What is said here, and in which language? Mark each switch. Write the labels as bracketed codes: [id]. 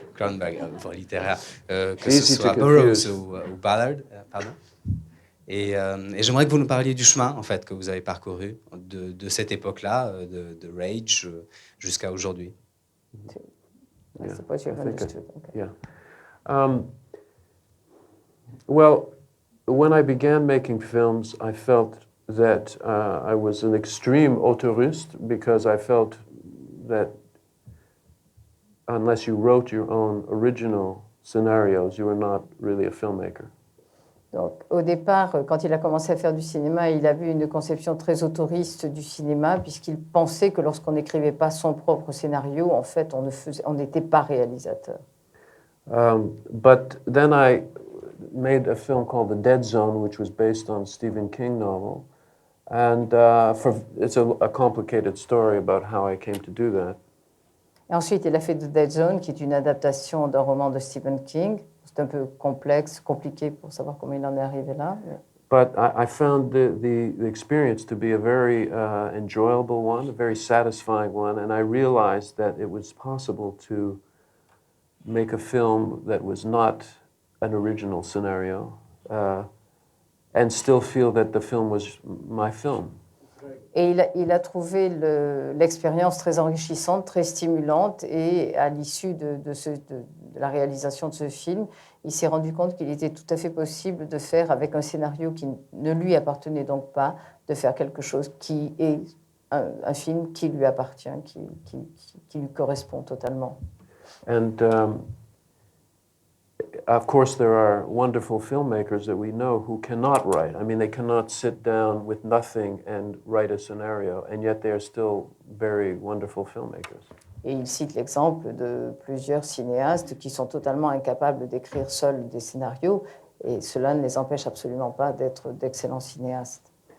[fr] Cronenberg, œuvre littéraire, que ce soit Burroughs ou Ballard, pardon. Et j'aimerais que vous nous parliez du chemin en fait que vous avez parcouru de cette époque-là, de Rage jusqu'à aujourd'hui. [en] I suppose you've understood. Okay. Yeah. Well, when I began making films, I felt that I was an extreme auteuriste because I felt that unless you wrote your own original scenarios, you were not really a filmmaker. [fr] Donc, au départ, quand il a commencé à faire du cinéma, il avait une conception très autoriste du cinéma, puisqu'il pensait que lorsqu'on n'écrivait pas son propre scénario, en fait, on n'était pas réalisateur. [en] But then I made a film called The Dead Zone, which was based on a Stephen King novel. And it's a complicated story about how I came to do that. [fr] Et ensuite, il a fait The Dead Zone, qui est une adaptation d'un roman de Stephen King. C'est un peu complexe, compliqué pour savoir comment il en est arrivé là. [en] But I found the experience to be a very enjoyable one, a very satisfying one, and I realized that it was possible to make a film that was not an original scenario and still feel that the film was my film. [fr] Et il a trouvé l'expérience très enrichissante, très stimulante, et à l'issue de la réalisation de ce film, il s'est rendu compte qu'il était tout à fait possible de faire, avec un scénario qui ne lui appartenait donc pas, de faire quelque chose qui est un film qui lui appartient, qui lui correspond totalement. [en] And of course, there are wonderful filmmakers that we know who cannot write. I mean, they cannot sit down with nothing and write a scenario, and yet they are still very wonderful filmmakers. [fr] Et il cite l'exemple de plusieurs cinéastes qui sont totalement incapables d'écrire seuls des scénarios, et cela ne les empêche absolument pas d'être d'excellents cinéastes.